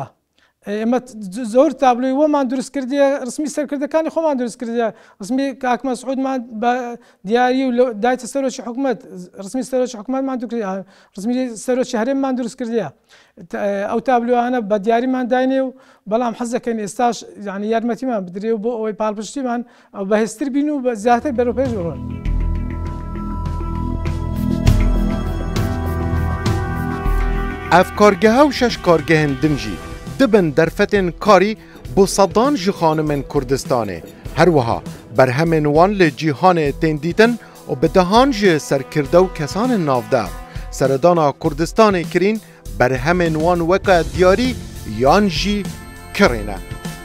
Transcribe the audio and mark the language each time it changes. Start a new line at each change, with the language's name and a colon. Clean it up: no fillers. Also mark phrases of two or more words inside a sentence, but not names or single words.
Central Kurdish: ئێمە زۆر تابلۆی وەمان دروست کردیە ڕسمی سەرکردەکانی خۆمان دروست کردیە ڕسمی کاک مەسعودمان بە دیاری و دایتە سەرۆکی حکومەت ڕسمی سەرۆکی حکومەتمان دروست ڕسمی سەرۆکی هەرێممان دروست کردیە ئەو تابلۆوانە بە دیاریمان داینێ و بەڵام حەز دەکەین ئێستاش یعنی یارمەتیمان بدرێ و بۆ ئەوەی پاڵپشتیمان بەهێزتر بین و زیاتر بەرەو پێش بڕۆن.
Kurdish: اف کارگه و 6 کارگهن دنجی دبن درفتن کاری بو صدان جی خانمن کردستانه هر وها برهمن وان لجیهان تندیتن و بدهان جی سرکرده و کسان نافدار سردانا کردستان کرین برهمن وان وکا دیاری یان جی کرینه